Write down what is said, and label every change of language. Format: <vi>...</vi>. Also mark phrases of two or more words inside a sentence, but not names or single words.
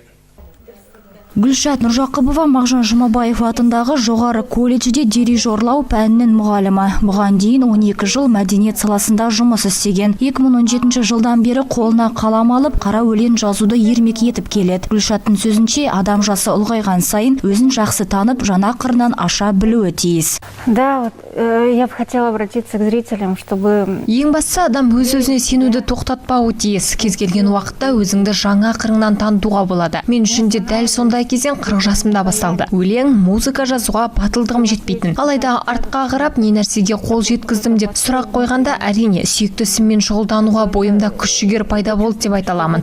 <kk>Гүлшат Нұржақыпова Мағжан Жұмабаев атындағы жоғары колледжде дирижерлау пәнінің мұғалімі. Бұған дейін 12 жыл мәдениет саласында жұмыс істеген. 2017 жылдан бері қолына қалам алып, қара өлең жазуды ермек етіп келеді. Гүлшаттың сөзінше, адам жасы ұлғайған сайын өзін жақсы танып, жаңа қырынан аша білуі тиіс.</kk> <ru>Да, я бы хотела обратиться к зрителям, чтобы...</ru> <kk>Ең бастысы адам өз-өзіне сенуді тоқтатпауы тиіс. Кез келген уақытта өзіңді жаңа қырыңнан танытуға болады. Мен үшін де дәл сондай кезең 40 жасымда басталды. Өлең, музыка жазуға батылдығым жетпейтін. Алайда артқа қарап не нәрсеге қол жеткіздім деп сұрақ қойғанда, әрине сүйікті ісіммен шұғылдануға бойымда күш-жігер пайда болды деп айта аламын.</kk>